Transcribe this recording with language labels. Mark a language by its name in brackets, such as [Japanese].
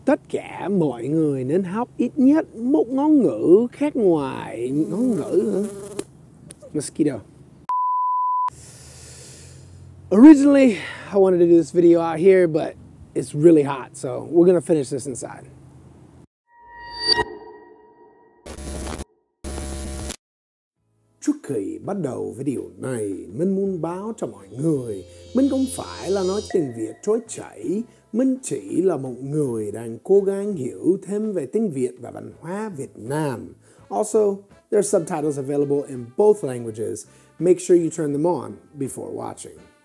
[Vietnamese] Tất cả mọi người nên học ít nhất một ngôn ngữ khác ngoài ngôn ngữ hả? [English] Mosquito. Originally, I wanted to do this video out here, but it's really hot, so we're gonna finish this inside. [Vietnamese] Trước khi bắt đầu video này, mình muốn báo cho mọi người, mình không phải là nói tiếng Việt trôi chảy, mình chỉ là một người đang cố gắng hiểu thêm về tiếng Việt và văn hóa Việt Nam. [English] Also, there are subtitles available in both languages. Make sure you turn them on before watching.